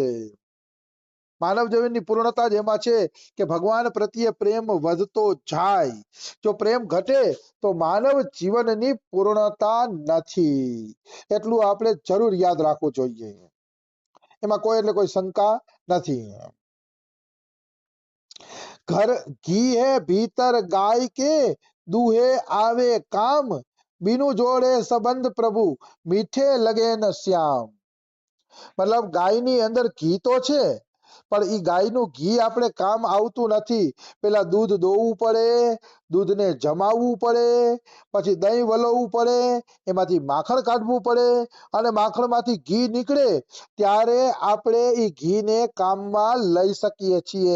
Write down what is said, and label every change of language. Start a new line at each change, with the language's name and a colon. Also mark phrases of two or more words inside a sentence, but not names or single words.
Gujarati: માનવ જીવનની પૂર્ણતા જ એમાં છે કે ભગવાન પ્રત્યે પ્રેમ વધતો જાય. જો પ્રેમ ઘટે તો માનવ જીવનની પૂર્ણતા નથી. એટલું આપણે જરૂર યાદ રાખવું જોઈએ, એમાં કોઈ એટલે કોઈ શંકા નથી.
Hindi: घर घी है भीतर गाय के दूहे आवे काम, बिनु जोड़े संबंध प्रभु मीठे लगे न श्याम.
Gujarati: મતલબ ગાયની અંદર ઘી તો છે પણ ઈ ગાયનું ઘી આપણે કામ આવતું નથી. પેલા દૂધ દોવું પડે, દૂધને જમાવવું પડે, પછી દહીં વલોવવું પડે, એમાંથી માખણ કાઢવું પડે, અને માખણમાંથી ઘી નીકળે ત્યારે આપણે ઈ ઘીને કામમાં લઈ શકીએ છીએ.